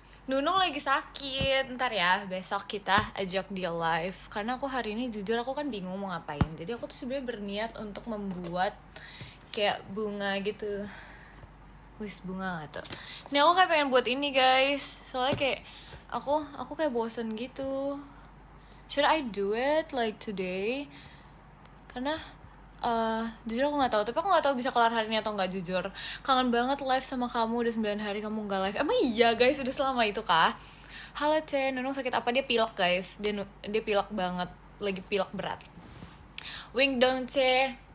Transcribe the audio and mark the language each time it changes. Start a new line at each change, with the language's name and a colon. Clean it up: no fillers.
Indonesian: Nunung lagi sakit, ntar ya besok kita ajak dia live. Karena aku hari ini jujur aku kan bingung mau ngapain. Jadi aku tuh sebenarnya berniat untuk membuat kayak bunga gitu. Wis bunga gak tuh? Ini aku kayak pengen buat ini guys. Soalnya kayak aku kayak bosen gitu.
English: Should I do it like today?
Indonesian: Karena jujur aku nggak tahu, tapi aku nggak tahu bisa kelar hari ini atau nggak. Jujur kangen banget live sama kamu, udah 9 hari kamu nggak live. Emang iya guys, udah selama itu kah? Halo C, Nunung sakit apa? Dia pilek guys, dia pilek banget, lagi pilek berat. Wing dong C.